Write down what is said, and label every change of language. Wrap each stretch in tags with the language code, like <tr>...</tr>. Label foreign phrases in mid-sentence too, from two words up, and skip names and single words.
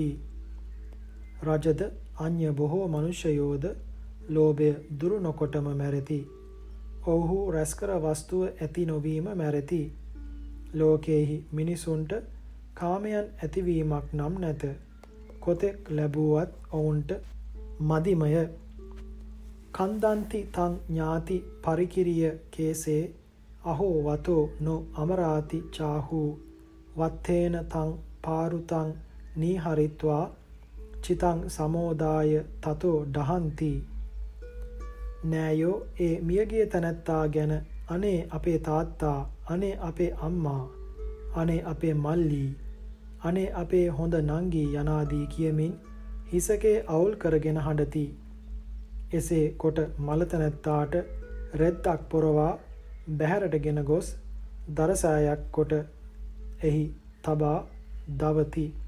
<si>රජද අඤ්ඤ බොහෝ මනුෂ්‍යයෝද ලෝභය දුරු නොකොටම මැරෙති. ඔව්හු රැස්කර වස්තුව ඇති නොවීම මැරෙති. ලෝකේහි මිනිසුන්ට කාමයන් ඇතිවීමක් නම් නැත. කොතෙක් ලැබුවත් ඔවුන්ට මදිමය.</si> <pi>කන්දන්ති තං ඥාති පරිකිරිය කේසේ අහෝ වතෝ නො අමරාති චාහු වත්තේන තං පාරුතං නීහරිත්වා චිතං සමෝදාය තතෝ ඩහන්ති.</pi> <si>නෑයෝ ඒ මියගිය තැනැත්තා ගැන අනේ අපේ තාත්තා, අනේ අපේ අම්මා, අනේ අපේ මල්ලී, අනේ අපේ හොඳ නංගී යනාදී කියමින් හිසකේ අවුල් කරගෙන හඬති. එසේ කොට මලතැනැත්තාට රෙද්දක් පොරවා බැහැරටගෙන ගොස් දරසායක් කොට එහි තබා දවති.</si>